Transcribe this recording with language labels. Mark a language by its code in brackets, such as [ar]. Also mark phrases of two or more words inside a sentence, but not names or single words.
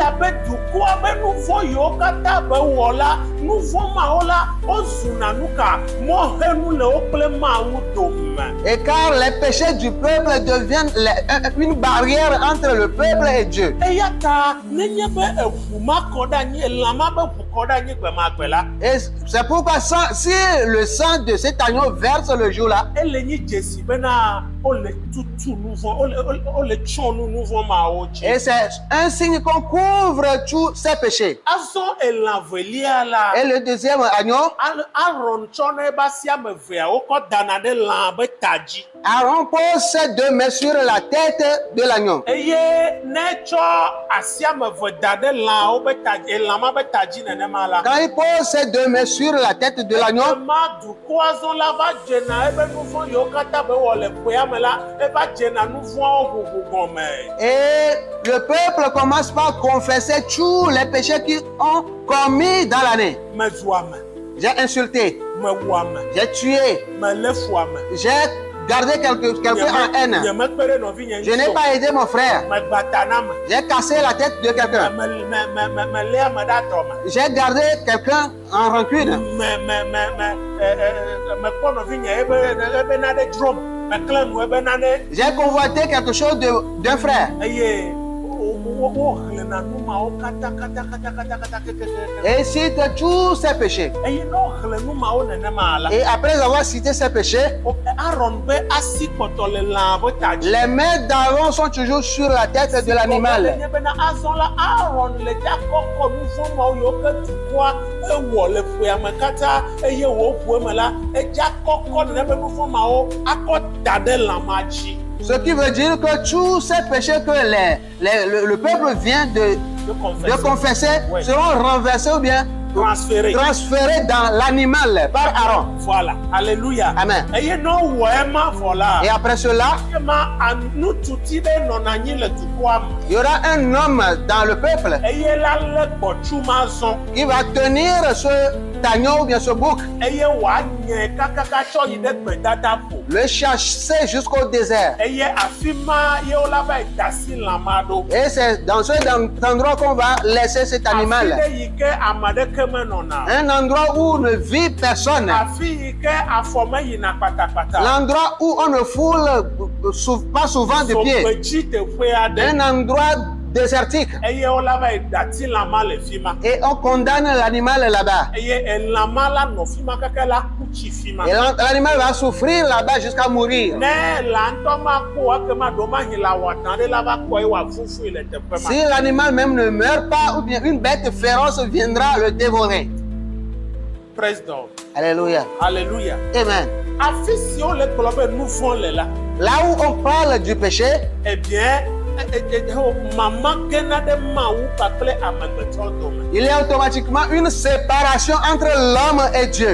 [fr] Et car les péchés du peuple deviennent une barrière entre le peuple et Dieu. Et c'est pourquoi si le sang de cet agneau verse le jour-là, [ee] ole tutu nu vɔ̃ ole tsɔ nu vɔ̃ mawo dzi. [fr] Et c'est un signe qu'on couvre tous ces péchés. [ee] Azɔ elã velia la. [fr] Et le deuxième agneau, [ee] Aaron tsɔ ne ebe asi ame eveawo kɔ dana ɖe lã be ta dzi. [fr] Aaron pose ses 2 mains sur la tête de l'agneau. [ee] Eye ne tsɔ asi ame eve da ɖe lãwo be ta dzi, elã ma be ta dzi nenema la. [fr] Quand il pose ses 2 mains sur la tête de l'agneau, [ee] Ema dukɔa zɔ la va dzena ebe nu vɔ̃ yiwo katã be wɔ le ƒea me la, eva dzena nu vɔ̃wo ʋuʋu gɔme. [fr] et le peuple commence par confesser tous les péchés qu'ils ont commis dans l'année. [ee] Mezu ame, [fr] J'ai insulté, [ee] mewu ame, [fr] j'ai tué, [ee] melé fu ame. [fr] j'ai gardé quelqu'un en haine. [ee] Nyemekpe ɖe nɔvinye [fr] Je n'ai [ee] ŋuti [fr] pas aidé mon frère. [ee] o. Megbata na me. [fr] J'ai cassé la tête de quelqu'un. [ee] Melé ame ɖe atɔ me. [fr] J'ai gardé quelqu'un en rancune. [ee] Mekpɔ nɔvinye ebe nane dzrom. Meklẽ nu ebe nane. [fr] J'ai convoité quelque chose d'un frère. [ee] Eye wohlẽna nu mawo katã kekekeke. [fr] Et cite tous ses péchés. [ee] Eye ne wohlẽ nu mawo nenema la. [fr] Et après avoir cité ses péchés, [ee] Aaron be asi kpɔtɔ le lã be ta dzi. [fr] les mains d'Aaron sont toujours sur la tête de l'animal. [ee] Nye bena azɔ la Aaron le dza kɔkɔ nu vɔ̃ mawo yiwo ke dukɔa ewɔ le ƒea me katã eye wòƒo eme la edza kɔkɔ nene be nu vɔ̃ mawo akɔ da ɖe lã ma dzi. [fr] Ce qui veut dire que tous ces péchés que le peuple vient de confesser Ouais. seront renversés ou bien Transféré. transférés dans l'animal par Aaron. Voilà. Alléluia. Amen. [ee] Eye ne wɔ ema vɔ la. [fr] Et après cela, [ee] Ema nututi ɖe nɔna anyi le dukɔa me. [fr] il y aura un homme dans le peuple [ee] Eye la lé gbɔtsu ma zɔ. [fr] qui va tenir ce agneau ou bien ce bouc, [ee] Eye wòanye kakaka tsɔ yi ɖe gbedada ƒo. [fr] le chasser jusqu'au désert. [ee] Eye afi ma ye wola va yi da si lã ma ɖo. [fr] Et c'est dans cet endroit qu'on va laisser cet [ee] Afi [fr] animal. [ee] ɖe yi ke ame ɖeke menɔna. [fr] Un endroit où ne vit personne. [ee] Afi yi ke afɔ meyina kpatakpata. [fr] L'endroit où on ne foule pas souvent de pieds. [ee] Zogbedzi teƒe aɖe. [fr] Un endroit désertique. [ee] Eye wola va yi dati lã ma le fi ma. [fr] Et on condamne l'animal là-bas. [ee] Eye elã ma la nɔ fi ma keke la ku tsi fi ma. [fr] Et l'animal va souffrir là-bas jusqu'à mourir. [ee] Ne lã ŋutɔ ma kpɔ ekema ɖo ma hi la wɔtã ɖe la va kpɔe wòafufui le teƒe ma. [fr] Si l'animal même ne meurt pas, ou bien une bête féroce viendra le dévorer. [en] Praise God. [fr] Alléluia. Alléluia. Amen. [ee] Afi si wole gblɔ be nu vɔ̃ le la, [fr] Là où on parle du péché, eh bien, [ee] mama gena ɖe Mawu kpakple amegbetɔ dome. [fr] il y a automatiquement une séparation entre l'homme et Dieu.